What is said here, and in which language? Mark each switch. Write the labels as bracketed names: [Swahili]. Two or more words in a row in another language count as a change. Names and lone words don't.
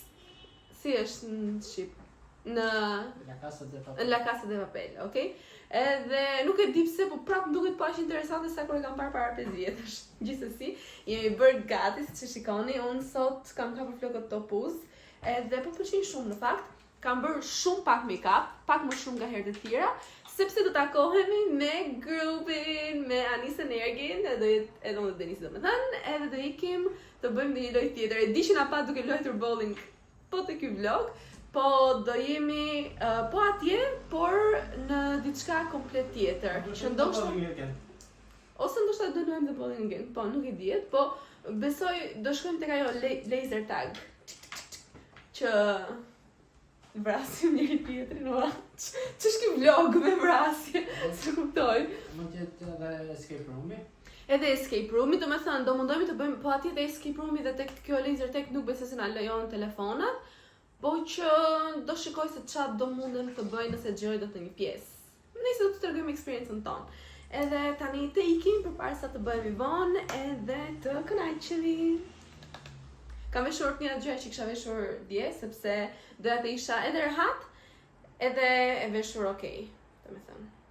[Albanian] Si është në Shqip? Në La Casa de Papel, okay? Edhe nuk e di pse, po prap më duket po aq interesante sa kur e kam parë para 5 vjetësh. Gjithsesi, jemi bërë gati, siç e shikoni, unë sot kam kapur flokët topuz, edhe po pëlqen shumë në fakt. Kam bërë shumë pak make-up, pak më shumë nga herët e tjera, sepse do takohemi me grupin, me Anisën Ergin, edhe unë dhe Denisi domethënë, edhe do ikim të bëjmë një lojë tjetër. E di që na pa duke luajtur bowling po te ky vlog, po do jemi po atje, por në diçka komplet tjetër. Që ndoshta ose ndoshta do luajmë [English] the bowling again, [Albanian] po nuk e diet, po besoj do shkojmë tek ajo [English] laser tag. [Albanian] Që vrasim njëri tjetrin, ora. Ç'është ky vlog me vrasje? Se kuptoj. Mund të jetë edhe [English] escape room-i? [Albanian] Edhe [English] escape room-i, [Albanian] do me thënë, do mundohemi të bëjmë, po atje te [English] escape room-i [Albanian] dhe tek kjo [English] laser tag [Albanian] nuk besoj se na lejon telefonat, po që do shikoj se çfarë do mundem të bëj nëse gjoj do të një pjesë. Nëse do të tregojmë eksperiencën tonë. Edhe tani të ikim përpara sa të bëhemi vonë edhe të kënaqemi. Kam veshur një gjë që kisha veshur dje, sepse doja të isha edhe rehat, edhe e veshur okay, të me thënë.